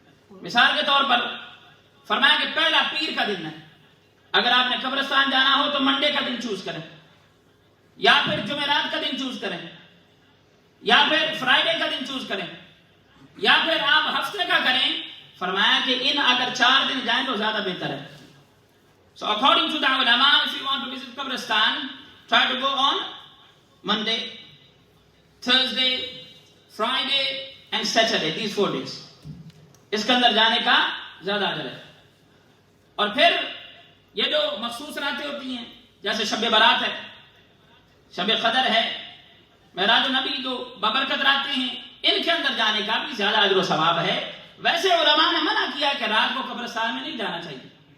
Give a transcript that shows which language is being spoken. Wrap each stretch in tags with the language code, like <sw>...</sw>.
<ur>مثال کے طور پر فرمایا کہ پہلا پیر کا دن ہے, اگر آپ نے قبرستان جانا ہو تو منڈے کا دن چوز کریں, یا پھر جمعرات کا دن چوز کریں, یا پھر فرائیڈے کا دن چوز کریں, یا پھر آپ ہفتے کا کریں. فرمایا کہ ان اگر 4 دن جائیں تو زیادہ بہتر ہے.</ur> <en>So according to the ulama, if you want to visit Qabristan, try to go on Monday, Thursday, Friday and Saturday, these 4 days.</en> <ur>اس کے اندر جانے کا زیادہ اجر ہے. اور پھر یہ جو مخصوص راتیں ہوتی ہیں جیسے شب برات ہے, شب قدر ہے, معراج النبی جو بابرکت راتیں ہیں, ان کے اندر جانے کا بھی زیادہ اجر و ثواب ہے. ویسے علماء نے منع کیا کہ رات کو قبرستان میں نہیں جانا چاہیے.</ur>